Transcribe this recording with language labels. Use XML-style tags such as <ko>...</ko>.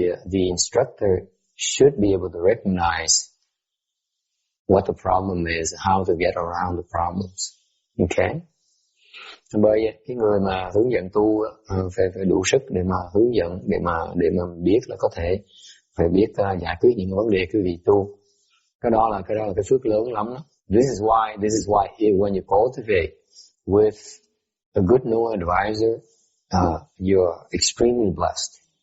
<en>The instructor should be able to recognize what the problem is, how to get around the problems. Okay?</en> <vi>Bởi vậy cái người mà hướng dẫn tu phải đủ sức để mà hướng dẫn, để mà biết là có thể phải biết giải quyết những vấn đề cái vị tu. Cái đó là cái phước lớn lắm đó.</vi> <en>This is why when you cultivate with a good new advisor, you're extremely blessed.</en>